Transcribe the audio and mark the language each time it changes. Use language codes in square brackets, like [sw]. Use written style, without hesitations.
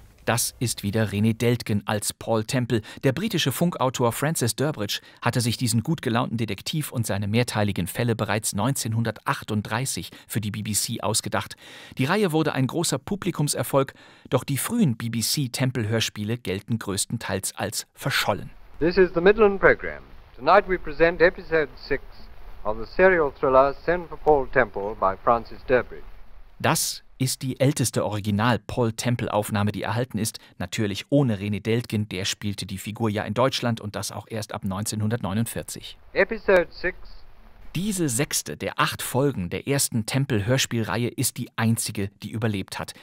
[de] Das ist wieder René Deltgen als Paul Temple. Der britische Funkautor Francis Durbridge hatte sich diesen gut gelaunten Detektiv und seine mehrteiligen Fälle bereits 1938 für die BBC ausgedacht. Die Reihe wurde ein großer Publikumserfolg, doch die frühen BBC-Temple-Hörspiele gelten größtenteils als verschollen. [en] This is the Midland Program. Tonight we present episode 6 of the serial thriller Send for Paul Temple by Francis Durbridge. [de] Das ist die älteste Original-Paul-Temple-Aufnahme, die erhalten ist. Natürlich ohne René Deltgen, der spielte die Figur ja in Deutschland und das auch erst ab 1949. [en] Episode 6. [de] Diese sechste der 8 Folgen der ersten Temple-Hörspielreihe ist die einzige, die überlebt hat.